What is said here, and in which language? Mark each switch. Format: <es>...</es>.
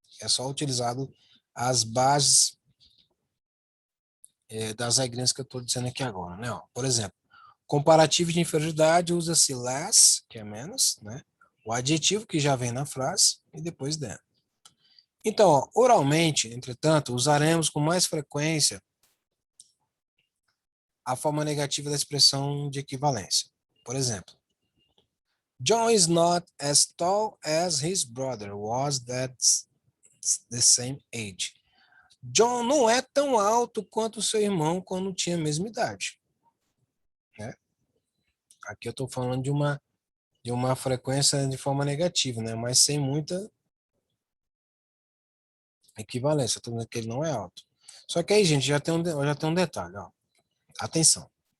<pt>É só utilizado as bases das regrinhas que eu estou dizendo aqui agora, né? Ó, por exemplo, comparativo de inferioridade usa-se less, que é menos, né? O adjetivo que já vem na frase e depois than. Então, ó, oralmente, entretanto, usaremos com mais frequência a forma negativa da expressão de equivalência. Por exemplo,</pt> <en>John is not as tall as his brother was that's the same age.</en> <pt>John não é tão alto quanto seu irmão quando tinha a mesma idade. Né? Aqui eu estou falando de uma frequência de forma negativa, né? Mas sem muita equivalência. Estou dizendo que ele não é alto. Só que aí, gente, já tem um detalhe. Ó. Atenção.</pt>